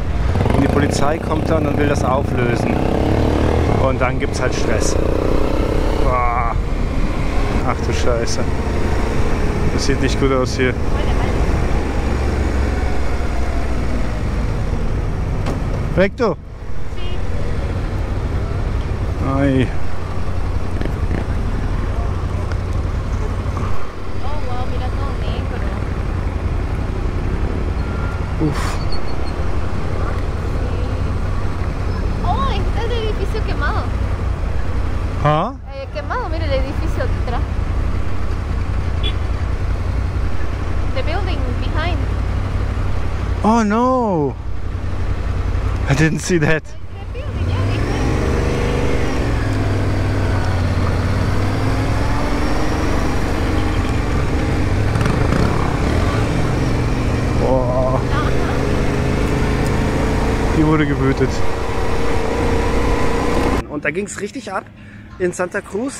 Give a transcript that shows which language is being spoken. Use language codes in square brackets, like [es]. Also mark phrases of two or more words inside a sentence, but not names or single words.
[de] Und die Polizei kommt dann und will das auflösen. Und dann gibt es halt Stress. Boah. Ach du Scheiße. Das sieht nicht gut aus hier. Weg du! Ai. Uf. [es] Oh, este es el edificio quemado. ¿Ah? Quemado, mire el edificio detrás. [en] The building behind. Oh no! I didn't see that. The building, yeah, behind. Oh. [de] Die wurde gewütet. Und da ging es richtig ab in Santa Cruz.